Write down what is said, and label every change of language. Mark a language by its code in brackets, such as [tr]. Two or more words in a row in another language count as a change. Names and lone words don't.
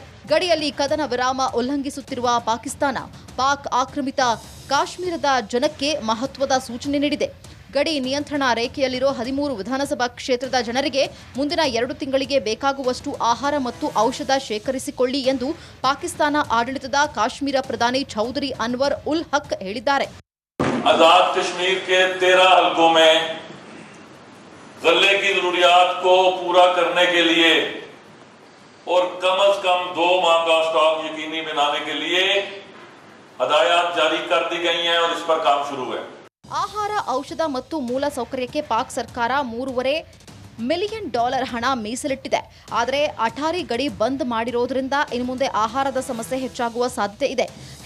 [kn] ಗಡಿಯಲ್ಲಿ ಕದನ ವಿರಾಮ ಉಲ್ಲಂಘಿಸುತ್ತಿರುವ ಪಾಕಿಸ್ತಾನ, ಪಾಕ್ ಆಕ್ರಮಿತ ಕಾಶ್ಮೀರದ ಜನಕ್ಕೆ ಮಹತ್ವದ ಸೂಚನೆ ನೀಡಿದೆ. ಗಡಿ ನಿಯಂತ್ರಣ ರೇಖೆಯಲ್ಲಿರೋ 13 ವಿಧಾನಸಭಾ ಕ್ಷೇತ್ರದ ಜನರಿಗೆ ಮುಂದಿನ 2 ತಿಂಗಳಿಗೆ ಬೇಕಾಗುವಷ್ಟು ಆಹಾರ ಮತ್ತು ಔಷಧ ಶೇಖರಿಸಿಕೊಳ್ಳಿ ಎಂದು ಪಾಕಿಸ್ತಾನ ಆಡಳಿತದ ಕಾಶ್ಮೀರ ಪ್ರಧಾನಿ ಚೌಧರಿ ಅನ್ವರ್ ಉಲ್ ಹಕ್ ಹೇಳಿದ್ದಾರೆ. [ur] آزاد کشمیر کے 13 حلقوں میں غلے کی ضروریات کو پورا کرنے کے لیے اور کم سے کم 2 ماہ کا سٹاک یقینی بنانے کے لیے ہدایات جاری کر دی گئی ہیں اور اس پر کام شروع ہے. [kn] ಆಹಾರ, ಔಷಧ ಮತ್ತು ಮೂಲ ಸೌಕರ್ಯಕ್ಕೆ ಪಾಕ್ ಸರ್ಕಾರ $3.5 ಮಿಲಿಯನ್ ಹಣ ಮೀಸಲಿಟ್ಟಿದೆ. ಆದರೆ ಅಟಾರಿ ಗಡಿ ಬಂದ್ ಮಾಡಿರೋದ್ರಿಂದ ಇನ್ನು ಮುಂದೆ ಆಹಾರದ ಸಮಸ್ಯೆ ಹೆಚ್ಚಾಗುವ ಸಾಧ್ಯತೆ ಇದೆ.